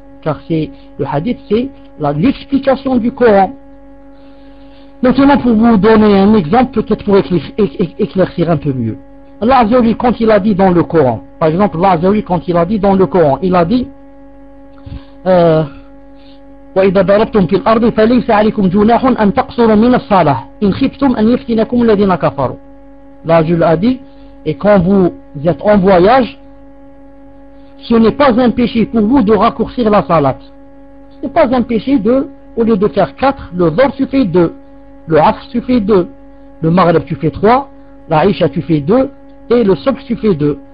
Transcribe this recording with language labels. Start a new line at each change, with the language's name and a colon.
French: Car c'est le hadith, c'est l'explication du Coran. Maintenant, pour vous donner un exemple, peut-être pour éclaircir un peu mieux. Allah Azzawajal, quand il a dit dans le Coran, par exemple, Allah Azzawajal, quand il a dit dans le Coran, il a dit...
Arabic: وإذا ضربتم في الأرض فليس عليكم جناح أن تقصروا من الصلاة إن خفتم أن يفتنكم الذين كفروا.
French: Là je l'ai dit, et quand vous êtes en voyage, ce n'est pas un péché pour vous de raccourcir la salat. Ce n'est pas un péché de, au lieu de faire 4, le dhuhr tu fais 2, le asr tu fais 2, le maghrib tu fais 3, la isha tu fais 2, et le sobh tu fais 2.